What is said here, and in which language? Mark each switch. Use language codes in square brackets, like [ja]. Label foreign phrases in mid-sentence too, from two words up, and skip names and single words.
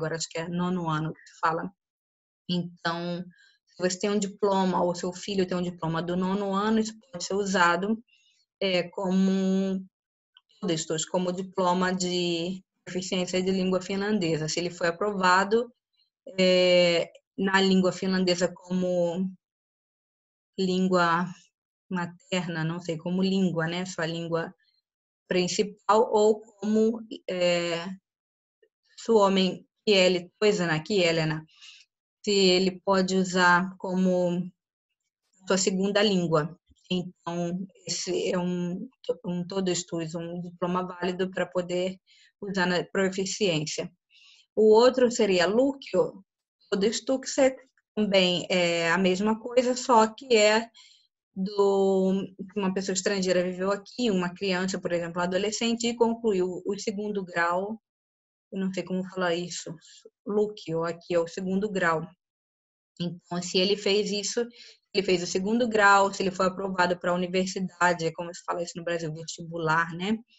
[pt] Agora acho que é 9º ano que se fala. Então, se você tem um diploma, ou seu filho tem um diploma do 9º ano, isso pode ser usado como diploma de proficiência de língua finlandesa. Se ele foi aprovado na língua finlandesa como língua materna, não sei, como língua, né? Sua língua principal, ou como [fi] suomen kieli toisena kielenä, [pt] se ele pode usar como sua segunda língua. Então, esse é um todistus, um diploma válido para poder usar na proficiência. O outro seria [fi] lukio todistukset, [pt] também é a mesma coisa, só que é uma pessoa estrangeira viveu aqui, uma criança, por exemplo, um adolescente, e concluiu o segundo grau, eu não sei como falar isso, lukio, aqui é o segundo grau. Então, se ele fez isso, ele fez o segundo grau, se ele foi aprovado para a universidade, como se fala isso no Brasil, vestibular, né?